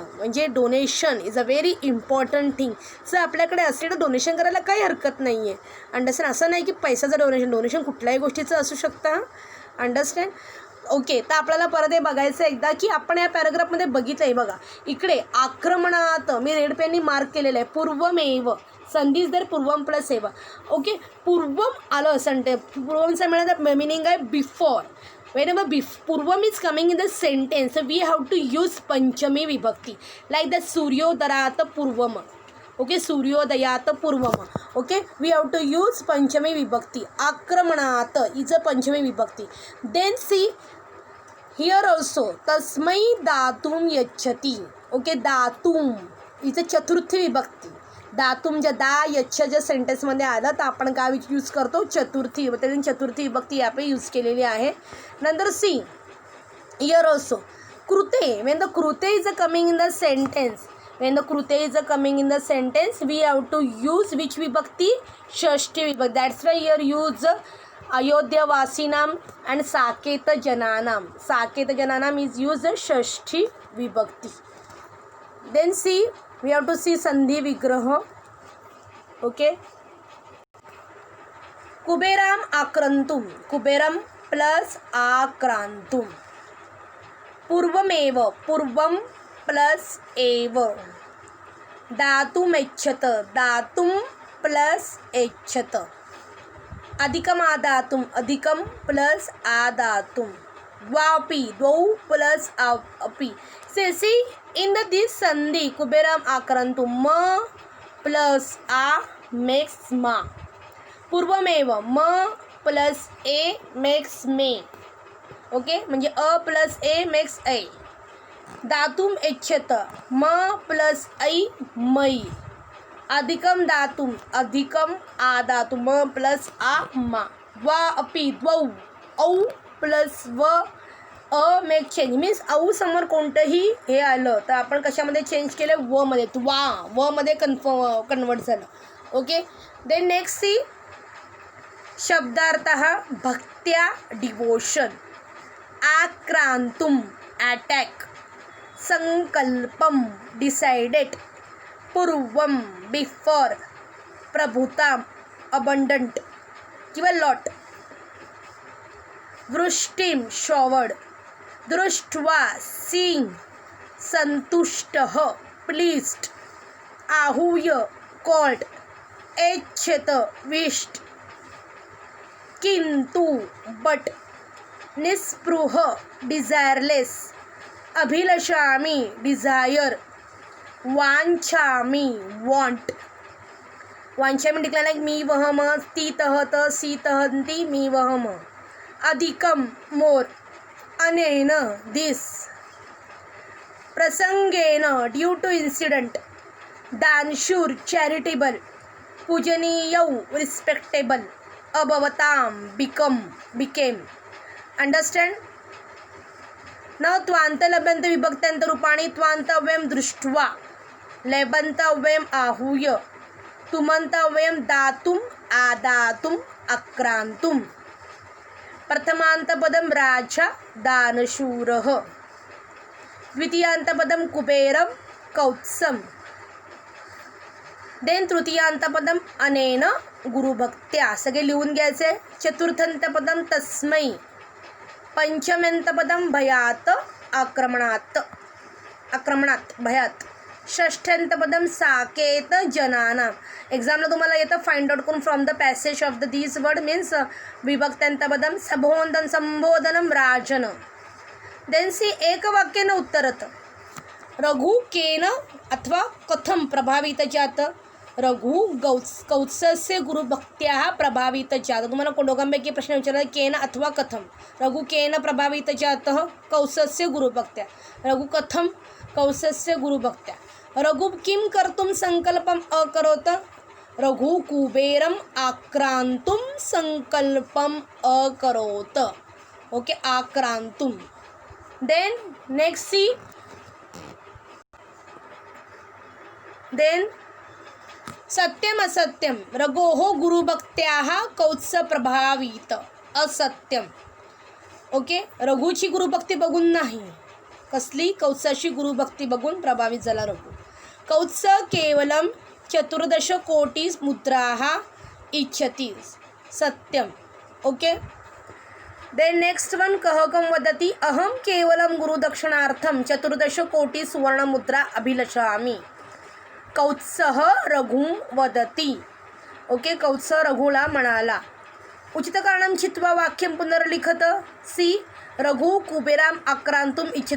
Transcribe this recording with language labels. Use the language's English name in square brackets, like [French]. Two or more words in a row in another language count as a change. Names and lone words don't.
[Marathi] म्हणजे [English] donation is a very important thing. [Marathi] जर आपल्याकडे असेल तर डोनेशन करायला काही हरकत नाही आहे. अंडरस्टँड. असं नाही की पैशाचं डोनेशन कुठल्याही गोष्टीचं असू शकतं. [English] understand. okay. [Marathi] तर आपल्याला परत हे बघायचं एकदा की आपण या पॅराग्राफमध्ये बघितलं आहे. बघा इकडे आक्रमणात मी रेड पेननी मार्क केलेलं आहे, [Sanskrit] पूर्वमेव, संधीच दर पूर्वम प्लस एव. ओके. [Marathi] पूर्वम आलं संटे, पूर्वमचा मिळालं मिनिंग आहे बिफोर. [English] whenever purvam is coming in the sentence, we have to use [Sanskrit] पञ्चमी विभक्ति, [English] like the [Sanskrit] सूर्योदयात् पूर्वम्. Okay, सूर्योदयात् पूर्वम्. [English] Okay, we have to use [Sanskrit] पञ्चमी विभक्ति. [English] Akramanat is a [Sanskrit] पञ्चमी विभक्ति. [English] Then see here also [Sanskrit] तस्मै दातुं यच्छति. [English] Okay, datum is a [Sanskrit] चतुर्थी विभक्ति. [Marathi] दातुम ज्या दा यच्छ ज्या सेंटेन्समध्ये आलं तर आपण काय यूज करतो, चतुर्थी. त्याने चतुर्थी विभक्ती यापे यूज केलेली आहे. [English] नंतर see here also कृते, when the कृते is a coming in the sentence, when the कृते is a coming in the sentence we have to use which विभक्ती, [Sanskrit] षष्ठी विभक्ती. [English] that's why here use अयोध्यावासीनाम अँड [Sanskrit] साकेत जनानाम. साकेत जनानाम [English] is use [Sanskrit] षष्ठी विभक्ती. [English] then see we have to see [Sanskrit] संधि विग्रह. [English] ओके. [Sanskrit] कुबेराम आक्रांतुम, कुबेरम प्लस आक्रांतुम. पूर्वमेव, पूर्वम प्लस एव. दातुम एच्छत, दातुम प्लस एच्छत. अधिकम आदातुम, अधिकम प्लस आदातुम. द्वापि, द्वौ प्लस अपि. [English] See in this sandhi [Sanskrit] कुबेरम् आक्रान्तुम्, [English] ma plus a makes ma. [Sanskrit] पूर्वमेव म प्लस ए मेक्स मे. [Marathi] ओके, म्हणजे अ प्लस ए मेक्स ऐ. [Sanskrit] दातुम एच्छत, म प्लस ऐ मई. अधिकम दातुम, अधिकम आदातुम, म प्लस आ मा. वा अपि, द्वौ, औ प्लस व अ मेक चेंज. [Marathi] मीन्स औ समोर कोणतंही हे आलं तर आपण कशामध्ये चेंज केलं, व मध्ये. वा व मध्ये कन्वर्ट झालं. ओके. [English] then next see शब्दार्थ भक्त्या डिवोशन. [Sanskrit] आक्रांतुम अटॅक. संकल्पम डिसाइडेड. पूर्वम बिफोर. प्रभुता अबंडंट किंवा लॉट. वृष्टिम शॉवर्ड. दृष्ट्वा सीइंग. संतुष्टः प्लीज्ड. आहूय कॉल्ड. एच्छत विश्ड. किंतु बट. निस्पृह डिझायरलेस. अभिलषामी डिझायर. वांछामी वॉन्ट. वांछामी डिक्लेअर लाईक मी वहम, ती तहत, सी तहंती, मी वहम. अधिकम मोर. अनेन दिस. [English] प्रसंगेन due to incident. [Sanskrit] दानशूर चॅरिटेबल. पूजनीयौ रिस्पेक्टेबल. [English] अभवताम became. understand. [Sanskrit] न त्वांत लभ्यंत विभक्त्यांत रूपाणी. त्वांतव्यम दृष्ट्वा. लेबंतव्यम आहूय. तुमंतव्यम दातुम आदातुम आक्रांतुम. प्रथमांतपदम राजा दानशूरः. द्वितीयांतपदम कुबेरम कौत्सम. देन तृतीयांतपदम अनेन गुरुभक्त्या. [Marathi] सगळे लिहून घ्यायचे. [Sanskrit] चतुर्थांतपदम तस्मै. पंचम्यंतपदम भयात आक्रमणात भयात. षष्ठ्यंतपदम साकेत जनानाम. [English] एक्झामला तुम्हाला येतं find out करून from the passage of the these word means [Sanskrit] विभक्त्यंतपदम संबोधनम राजन. [English] then see [Sanskrit] एकवाक्येन उत्तरत. रघु केन अथवा कथम प्रभावित जात. रघु कौत्सस्य गुरुभक्त्या प्रभावित जात. [Marathi] तुम्हाला दोघांपैकी प्रश्न विचारला केन अथवा कथम. [Sanskrit] रघु केन प्रभावित जात कौत्सस्य गुरुभक्त्या. रघु कथम कौत्सस्य गुरुभक्त्या. रघु किं कर्तुं संकल्पम अकरोत. रघु कुबेरम आक्रांतुम संकल्पम अकरोत. ओके, आक्रांतुम. [English] then next see. [Sanskrit] देन सत्यम असत्यम. रघोः गुरुभक्त्याः कौत्स प्रभावित. असत्यम. [Marathi] ओके, रघुची गुरुभक्ती बघून नाही, कसली कौत्साची गुरुभक्ती बघून प्रभावित झाला रघु. [Sanskrit] कौत्स केवलम 14 कोटी मुद्राः इच्छति. सत्यम. [English] okay. then next one [Sanskrit] कहकम वदति. अहम केवलम गुरुदक्षिणार्थम 14 कोटी सुवर्णमुद्रा अभिलषामि. कौत्सः रघुं वदति. [Marathi] ओके, कौत्स रघुला म्हणाला. [Sanskrit] उचित कारणं चित्वा वाक्यं पुनर्लिखत. सी. रघु कुबेराम आक्रांतुम इच्छित.